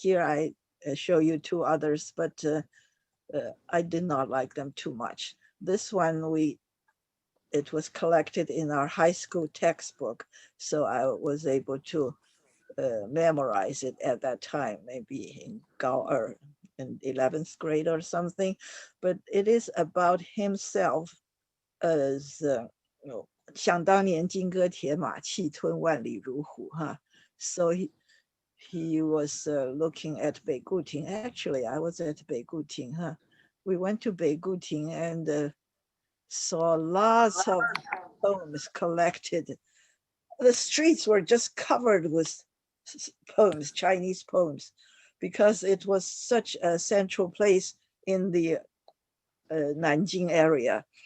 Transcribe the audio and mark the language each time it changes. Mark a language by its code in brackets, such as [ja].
[en] Here I show you two others, but I did not like them too much. This one, it was collected in our high school textbook, so I was able to memorize it at that time, maybe in in 11th grade or something. But it is about himself as [zh] 想当年金戈铁马，气吞万里如虎. [en] So he was looking at Beiguting. Actually, I was at Beiguting. We went to Beiguting and saw lots of poems collected. The streets were just covered with poems, Chinese poems, because it was such a central place in the Nanjing area.